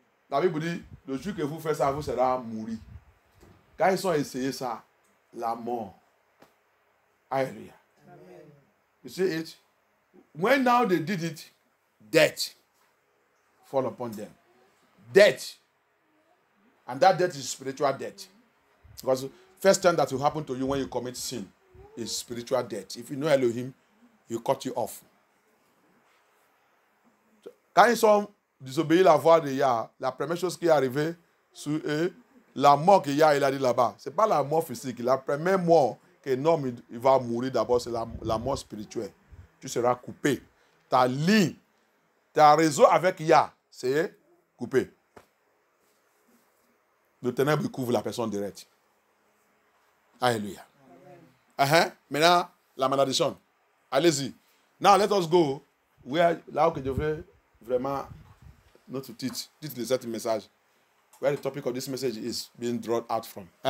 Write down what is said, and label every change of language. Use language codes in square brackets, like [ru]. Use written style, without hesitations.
[fr] La Bible dit, le jour que vous faites ça, vous serez mourir. Quand ils ont essayé ça, la mort. [en] Alléluia. You see it? When now they did it, death fall upon them. Death. And that death is spiritual death. Because first time that will happen to you when you commit sin is spiritual death. If you know Elohim, he'll cut you off. [fr] Quand ils ont désobéi la voix de Yah, la première chose qui est arrivée sur eux, la mort que Yah il a dit là-bas, ce n'est pas la mort physique. La première mort qu'un homme il va mourir d'abord, c'est la mort spirituelle. Tu seras coupé. Ta ligne, ta réseau avec Yah, c'est coupé. Le ténèbre couvre la personne directe. Alléluia. Maintenant, la malédiction. Allez-y. [en] Now, let us go [fr] là où je veux vraiment notre titre de ce message. [en] Where the topic of this message is being drawn out from.